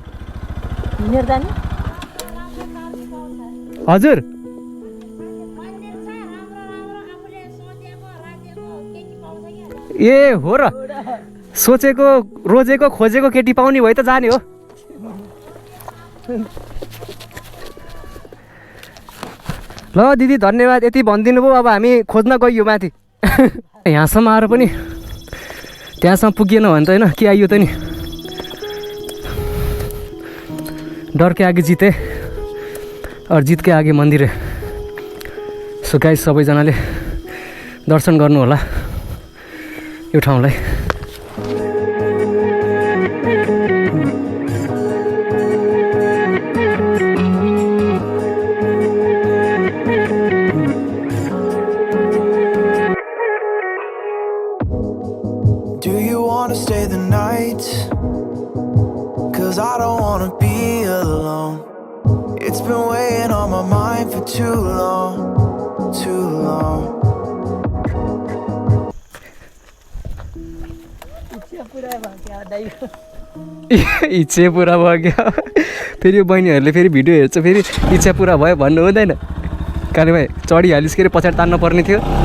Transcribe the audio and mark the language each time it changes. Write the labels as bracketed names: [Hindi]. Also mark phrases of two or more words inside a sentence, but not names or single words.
[Nepali] हजुर ए हो र, सोचेको रोजेको खोजेको केटी पाउने भए त जाने हो। ल दिदी धन्यवाद, यति भनिदिनु भयो। अब हामी खोज्न गइयो माथि। यहाँसम्म आएर पनि त्यहाँसम्म पुगिएन भने त होइन के आइयो त नि। [Hindi] डर के आगे जिते और जित के आगे मन्दिर है। [English] so guys [Nepali] सबैजनाले दर्शन गर्नु होला यो ठाउँलाई। [English] Do you wanna stay the night? 'Cause I don't wanna be alone. It's been weighing on my mind for too long, too long. [Nepali] इच्छा पुरा भयो क्या। फेरि यो बहिनीहरूले फेरि भिडियो हेर्छ, फेरि इच्छा पुरा भयो भन्नु हुँदैन। काले भाइ चढिहालिस् के अरे, पछाडि तान्न पर्ने थियो।